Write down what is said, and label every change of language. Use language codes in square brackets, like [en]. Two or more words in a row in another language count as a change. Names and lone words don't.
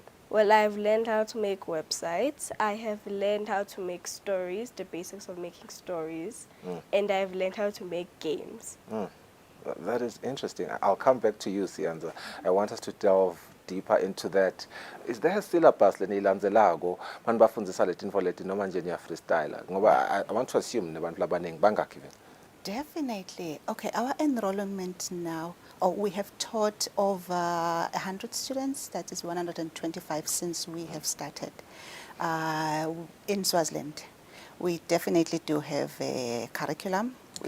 [en] Well, I've learned how to make websites. I have learned how to make stories, the basics of making stories, and I've learned how to make games. That is interesting. I'll come back to you, Sianza. I want us to delve deeper into that. Is there a syllabus [ss] leniyilandzelago manje bafundisa letinfo leti noma nje niya freestyle? Ngoba [en] I want to assume [ss] nebantu labaningi bangakhi vele. [en] Definitely. Okay, our enrollment now, we have taught over 100 students, that is 125 since we have started in Swaziland. We definitely do have a curriculum. Okay.